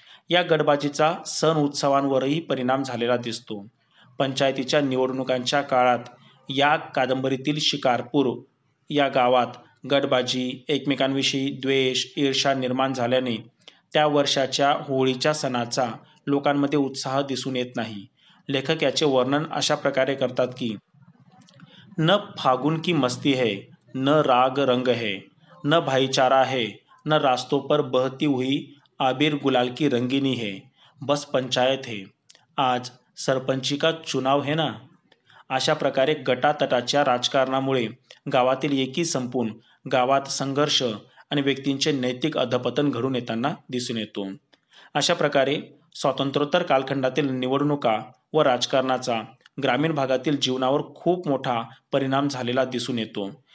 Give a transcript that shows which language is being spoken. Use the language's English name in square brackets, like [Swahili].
[Marathi] या गटबाजीचा सण उत्सवांवरही परिणाम झालेला दिसतो. पंचायतीच्या निवडणुकांच्या काळात या कादंबरीतील शिकारपूर या गावात गटबाजी, एकमेकांविषयी द्वेष, ईर्ष्या निर्माण झाल्याने त्या वर्षाच्या होळीच्या सणाचा लोकांमध्ये उत्साह दिसून येत नाही. लेखक याचे वर्णन अशा प्रकारे करतात की [Hindi] न फागुन की मस्ती है, न राग रंग है, न भाईचारा है, न रास्तों पर बहती हुई आबिर गुलाल की रंगीनी है, बस पंचायत है, आज सरपंची का चुनाव है ना. [Marathi] अशा प्रकारे गटातटाच्या राजकारणामुळे गावातील एकी संपून गावात संघर्ष आणि व्यक्तींचे नैतिक अधपतन घडून येताना दिसून येतो. अशा प्रकारे स्वातंत्र्योत्तर कालखंडातील निवडणुका व राजकारणाचा ग्रामीण भागातील जीवनावर खूप मोठा परिणाम झालेला दिसून येतो.